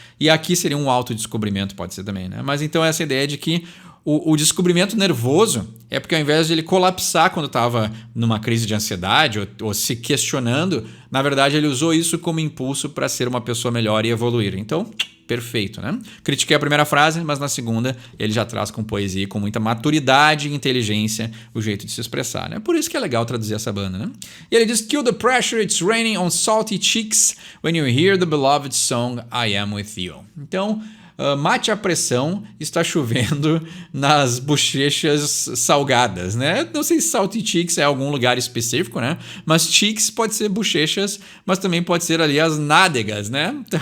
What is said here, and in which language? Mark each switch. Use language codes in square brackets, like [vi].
[pt] E aqui seria um autodescobrimento, pode ser também, né? Mas então essa ideia de que o descobrimento nervoso é porque ao invés de ele colapsar quando estava numa crise de ansiedade ou se questionando, na verdade ele usou isso como impulso para ser uma pessoa melhor e evoluir. Então, perfeito, né? Critiquei a primeira frase, mas na segunda ele já traz com poesia, com muita maturidade e inteligência o jeito de se expressar, né? Por isso que é legal traduzir essa banda, né? E ele diz, [en] kill the pressure, it's raining on salty cheeks when you hear the beloved song I Am With You. [pt] Então, mate a pressão, está chovendo nas bochechas salgadas, né? Não sei se salty cheeks é algum lugar específico, né? Mas cheeks pode ser bochechas, mas também pode ser ali as nádegas, né?